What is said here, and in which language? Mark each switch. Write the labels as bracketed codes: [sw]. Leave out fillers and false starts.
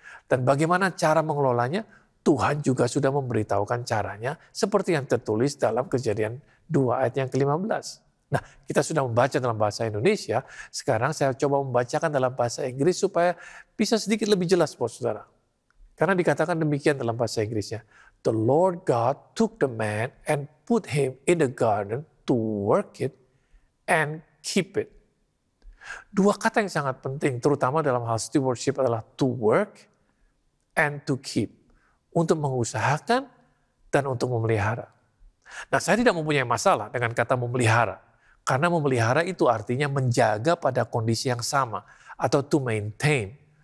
[id] Dan bagaimana cara mengelolanya? Tuhan juga sudah memberitahukan caranya seperti yang tertulis dalam Kejadian 2 ayat yang ke-15. Nah, kita sudah membaca dalam bahasa Indonesia, sekarang saya coba membacakan dalam bahasa Inggris supaya bisa sedikit lebih jelas buat saudara. Karena dikatakan demikian dalam bahasa Inggrisnya. [en] The Lord God took the man and put him in the garden to work it and keep it. [id] Dua kata yang sangat penting, terutama dalam hal stewardship adalah [en] to work and to keep. [id] Untuk mengusahakan dan untuk memelihara. Nah, saya tidak mempunyai masalah dengan kata memelihara. Karena memelihara itu artinya menjaga pada kondisi yang sama atau [en] to maintain.